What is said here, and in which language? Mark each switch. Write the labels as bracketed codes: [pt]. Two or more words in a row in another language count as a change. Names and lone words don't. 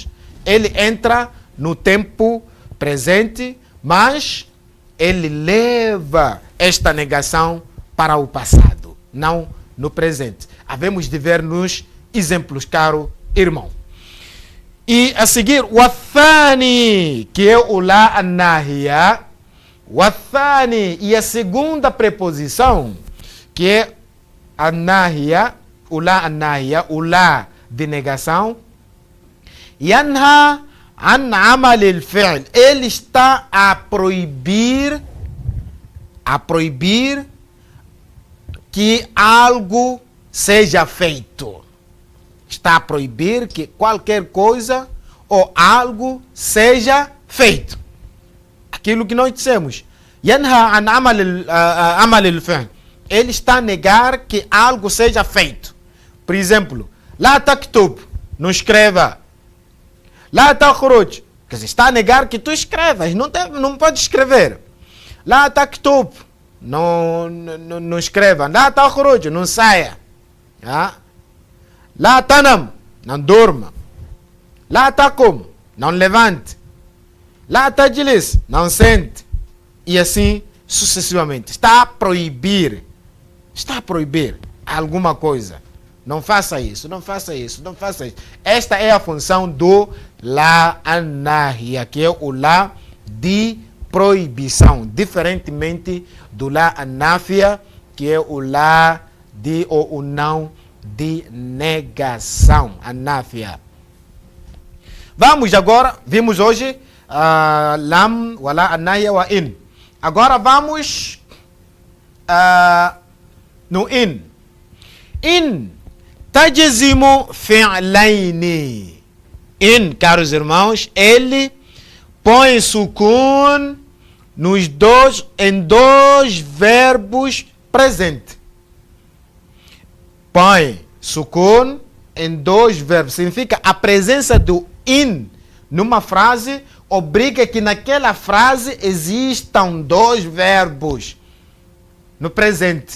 [pt] Ele entra no tempo presente, mas ele leva esta negação para o passado, não no presente. Havemos de ver nos exemplos, caro irmão. E a seguir, o athani, que é o [ar] لا الناهية. [pt] O athani, e a segunda preposição, que é an-nahiya, o [ar] لا الناهية, [pt] o la de negação. [ar] ينهى عن عمل الفعل. [pt] Ele está a proibir que algo seja feito. Está a proibir que qualquer coisa ou algo seja feito. Aquilo que nós dissemos. [ar] ينهى عن عمل الفعل. [pt] Ele está a negar que algo seja feito. Por exemplo, [ar] لا تكتب, [pt] não escreva. [ar] لا تخرج, [pt] quer dizer, está a negar que tu escrevas, não pode escrever. [ar] لا تكتب, [pt] não escreva. [ar] لا تخرج, [pt] não saia. [ar] لا تنم, [pt] não durma. [ar] لا تقم, [pt] não levante. [ar] لا تجلس, [pt] não sente. E assim sucessivamente. Está a proibir alguma coisa. Não faça isso, não faça isso, não faça isso. Esta é a função do [ar] لا الناهية, [pt] que é o la de proibição, diferentemente do [ar] لا النافية, [pt] que é o la de ou o não de negação, an-nafiya. Vamos agora, vimos hoje [ar] لم ولا الناهية وإن. [pt] Agora vamos no in. [ar] إن تجزم فعلين. [pt] In, caros irmãos, ele põe sukun em dois verbos presentes. Põe sukun em dois verbos. Significa a presença do in numa frase obriga que naquela frase existam dois verbos no presente.